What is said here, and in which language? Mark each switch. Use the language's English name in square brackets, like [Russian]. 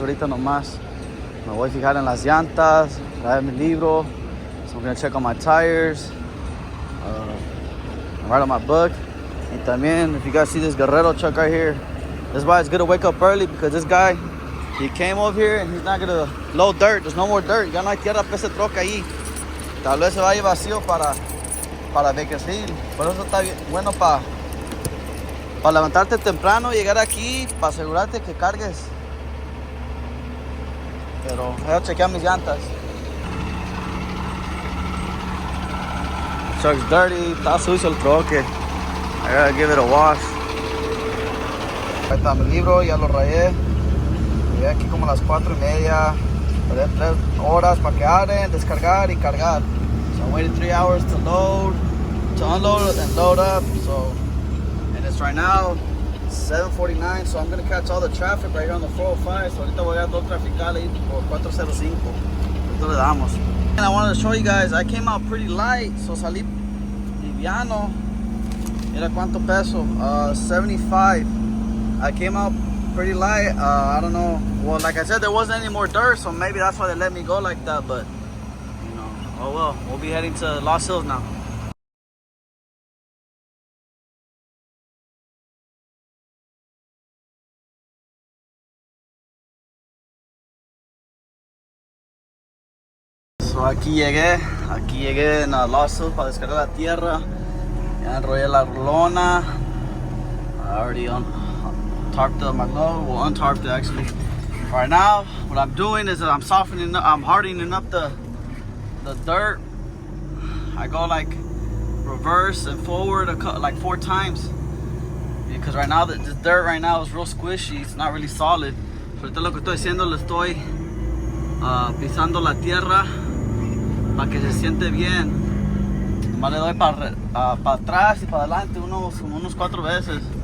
[Spanish] Ahorita nomás me voy a fijar en las llantas, traer mi libro. [English] So I'm gonna check on my tires, write on my book. Y también, if you guys see this Guerrero truck right here, this is why it's good to wake up early, because this guy, he came over here and he's not gonna load dirt. There's no more dirt. [Spanish] Ya no hay tierra para ese troca ahí. Tal vez se vaya vacío para Bakersfield. Por eso está bien, bueno para levantarte temprano, llegar aquí, para asegurarte que cargues. Pero voy a chequear mis llantas. [English] Truck's dirty, [Spanish] está sucio el troque. [English] I gotta give it a wash. [Spanish] Ahí está mi libro, ya lo rayé. Llegué aquí como a las 4:30. Tardé 3 horas para que abren, descargar y cargar. [English] So I waited 3 hours to load, to unload and load up. So, and it's right now 7:49. So I'm gonna catch all the traffic right here on the 405. [Spanish] So ahorita voy a todo traficar ahí por 405. Ahorita le damos. [English] And I wanted to show you guys, I came out pretty light. So salí [Spanish] piano. Mira cuánto peso. 75. [English] I came out pretty light. I don't know. Well, like I said, there wasn't any more dirt, so maybe that's why they let me go like that. But you know, oh well. We'll be heading to Lost Hills now. [Spanish] So aquí llegué en Lost Hills para descargar la tierra. Ya enrollé la lona. [English] I already tarped my load. Well, untarped it actually. Right now, what I'm doing is that I'm hardening up the dirt. I go like reverse and forward like 4 times. Because right now, this dirt right now is real squishy. It's not really solid. [Spanish] So ahorita lo que estoy haciendo, le estoy pisando la tierra para que se siente bien. Nomás le doy para atrás y para adelante unos 4 veces.